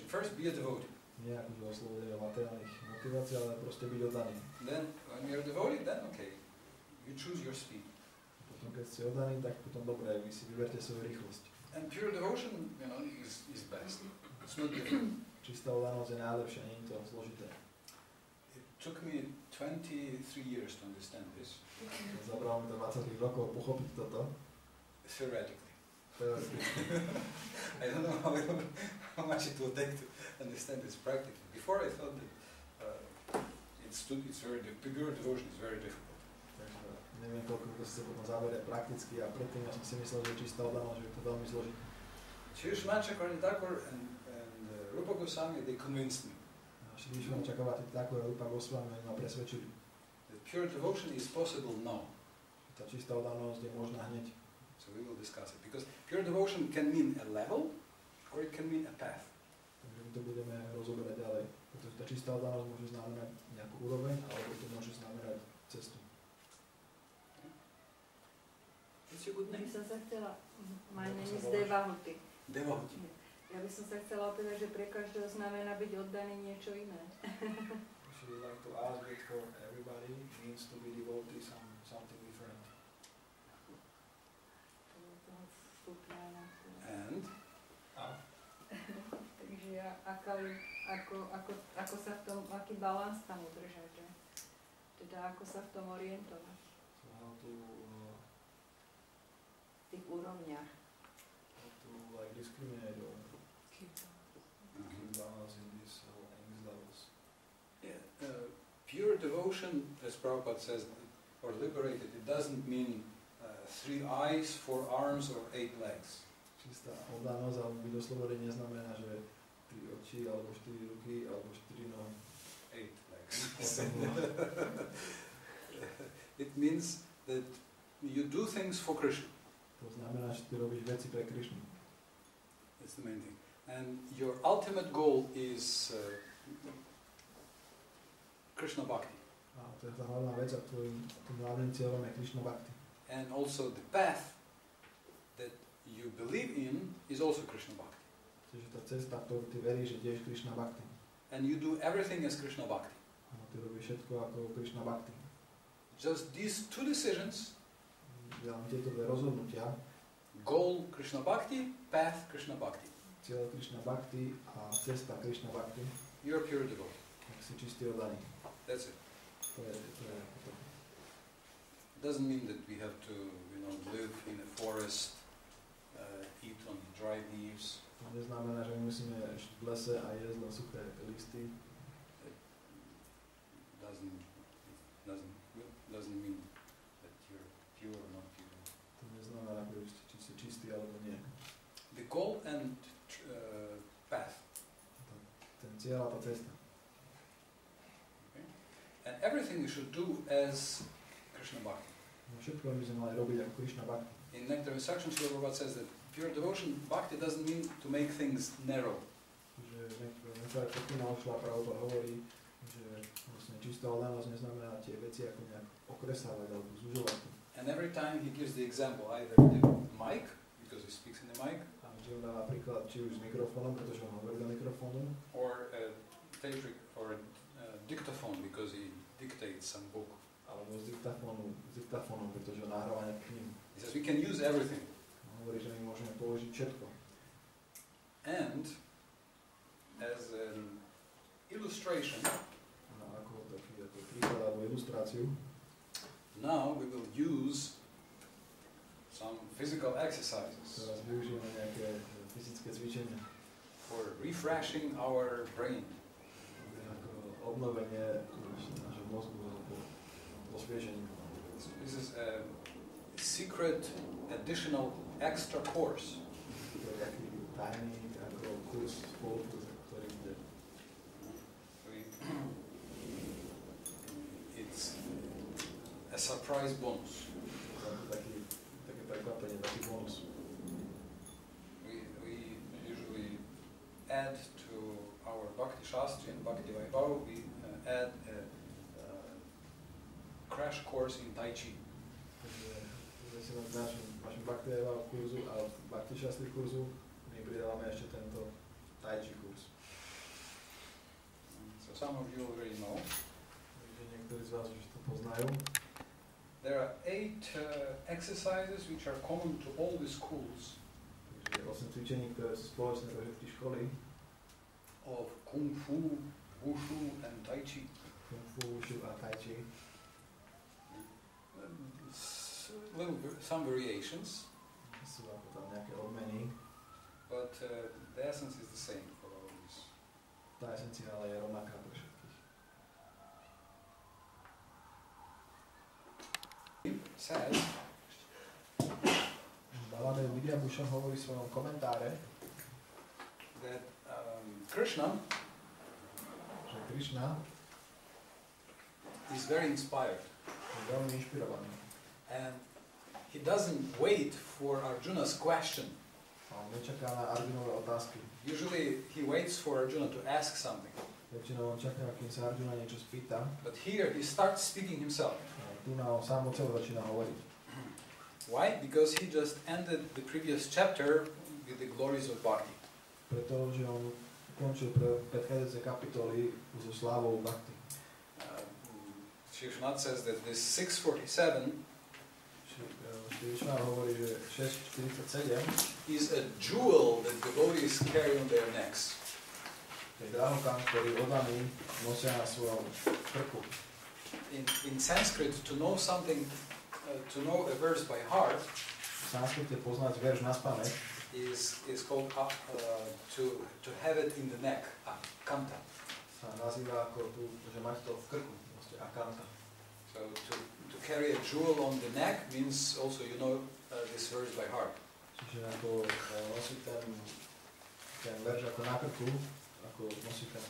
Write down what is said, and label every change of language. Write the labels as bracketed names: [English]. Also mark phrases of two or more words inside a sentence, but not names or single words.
[English] First, be a devotee. [Slovak] Nie akože oslovuje o materiálnych motivácií, ale proste byť oddaný. [English] Then, when you're devotee, then okay, you choose your speed. [Slovak] Potom keď ste oddaní, tak potom dobre, vy si vyberte svoju rýchlosť. [English] And pure devotion, is best. It's not difficult. [Slovak] Čistá oddanosť je najlepšia, nie je to zložité. [English] It took me 23 years to understand this. [Slovak] Zabralo mi to 20 rokov pochopiť toto. [English] Theoretically. [Slovak] Teoreticky. [English] I don't know how much it will take to understand this practically. Before I thought that pure devotion is very difficult. [Slovak] Takže neviem, koľko to sa potom zaberie prakticky a predtým ja som si myslel, že čistá oddanosť, že je to veľmi zložité. [English] Shri Shri Thakur and Rupa Goswami, they convinced me. [Slovak] Shri Shri Thakur a Rupa Goswami ma presvedčili. [English] That pure devotion is possible now. [Slovak] Tá čistá oddanosť je možná hneď. [English] So we will discuss it. Because pure devotion can mean a level or it can mean a path. [Slovak] Takže my to budeme rozoberať ďalej. Pretože tá čistá oddanosť môže znamenať nejakú úroveň, alebo to môže znamenať cestu. [English] What's your good [Slovak] Ja by [English] name? [Slovak] som sa chcela, [English] my name is Devahuti. Devotee. [Slovak] Ja by som sa chcela opýtať, že pre každého znamená byť oddaný niečo iné. [English] She would like to ask it for everybody means to be devotee something different. And [Slovak] Takže ako sa v tom, aký balans tam udržať, že? Teda ako sa v tom orientovať. [English] So how to [Slovak] V tých úrovniach. [English] like discriminate or keep balance in these levels. yeah, pure devotion, as Prabhupada says, or liberated, it doesn't mean 3 eyes, 4 arms, or 8 legs. [Slovak] Čistá oddanosť alebo byť oslobodný neznamená, že 3 oči, alebo 4 ruky, alebo 4 nohy. [English] 8 legs. It means that you do things for Krishna. [Slovak] To znamená, že ty robíš veci pre Krišnu. [English] That's the main thing. And your ultimate goal is Krishna Bhakti. [Slovak] A to je tá hlavná vec a tvojim hlavným cieľom je Krišna Bhakti. [English] And also the path that you believe in is also Krishna Bhakti. [Slovak] Čiže tá cesta, ktorú ty veríš, že tiež Krišna Bhakti. [English] And you do everything as Krishna Bhakti. [Slovak] A ty robíš všetko ako Krišna Bhakti. [English] Just these 2 decisions, [Slovak] Tieto dve rozhodnutia, [English] goal Krishna Bhakti, path Krishna Bhakti. [Slovak] cieľ Krišna Bhakti a cesta Krišna Bhakti, [English] You're pure devotee. [Slovak] tak si čistý oddaný. [English] That's it. [Slovak] To je to. [English] It doesn't mean that we have to, live in a forest, eat on dry leaves. [Slovak] To neznamená, že musíme žiť v lese a jesť len suché listy. [English] It doesn't mean that you're pure or not pure. [Slovak] To neznamená, že ste čistí alebo nie. [English] The goal and path. [Slovak] Ten cieľ a tá cesta. [English] Okay? And everything we should do as Krishna Bhakti. [Slovak] No všetko by sme mali robiť ako Krišna Bhakti. [English] In Nectar Instruction, Srila Prabhupada says that pure devotion, Bhakti doesn't mean to make things narrow. [Slovak] Že Nectar Prabhupada hovorí, že vlastne čistá oddanosť neznamená tie veci ako nejak okresávať alebo zužovať. [English] And every time he gives the example, either the mic, because he speaks in the mic, [Slovak] A že on dá používa napríklad či už s mikrofónom, pretože on hovorí do mikrofónu, [English] or a dictaphone because he dictates some book. [Slovak] alebo s diktafónom, pretože on nahráva nejakú knihu. [English] He says we can use everything. [Slovak] On hovorí, že my môžeme použiť všetko. [English] And as an illustration, [Slovak] No, ako príklad alebo ilustráciu, [English] now we will use some physical exercises [Slovak] teraz využijeme nejaké fyzické cvičenia. [English] for refreshing our brain. [Slovak] Ako obnovenie nášho mozgu alebo osvieženie. [English] This is a secret additional extra course. [Slovak] To je taký tajný ako kurz, spolukurz, ktorý bude. [English] It's a surprise bonus. [Slovak] Také prekvapenie, taký bonus. [English] We usually add to our Bhakti Shastri and Bhakti Vaibhav, we add a crash course in Tai Chi. [Slovak] Takže v našom Bhakti Vaibhav kurzu a v Bhakti Shastri kurzu my pridávame ešte tento Tai Chi kurz. [English] So some of you already know. [Slovak] Takže niektorí z vás už to poznajú. [English] There are 8 exercises which are common to all the schools [Slovak] Takže 8 cvičení, ktoré sú spoločné pre všetky školy. [English] of Kung Fu, Wushu and Tai Chi. [Slovak] Kung Fu, Wushu a Tai Chi. [English] Some variations, [Slovak] Sú ako tam nejaké obmeny. [English] but the essence is the same for all these. [Slovak] Tá esencia ale je rovnaká pre všetkých. [English] Says [Slovak] Baladev Vidyabhushan hovorí v svojom komentáre, [English] that Krishna [Slovak] že Krišna [English] is very inspired, [Slovak] je veľmi inšpirovaný. [English] and he doesn't wait for Arjuna's question. [Slovak] A on nečaká na Arjunové otázky. [English] Usually he waits for Arjuna to ask something, [Slovak] Väčšinou on čaká, kým sa Arjuna niečo spýta. [English] but here he starts speaking himself. [Slovak] A tu na on sám od seba začína hovoriť. [English] Why? Because he just ended the previous chapter with the glories of Bhakti. [Slovak] Pretože on ukončil predchádzajúce kapitoly so slávou Bhakti. [English] Krishna says that this 647 [Slovak] Krišna hovorí, že 6.47 [English] is a jewel that devotees carry on their necks. [Slovak] je drahokam, ktorý oddaní nosia na svojom krku. [English] In Sanskrit, to know something, to know a verse by heart [Slovak] V sanskrite poznať verš naspamäť [English] is called to have it in the neck, kanta. [Slovak] sa nazýva ako tu, že mať to v krku, proste akanta. [English] So to carry a jewel on the neck means also you know this verse by heart. [Slovak] Čiže ako nosiť ten verš ako na krku, ako nosiť ten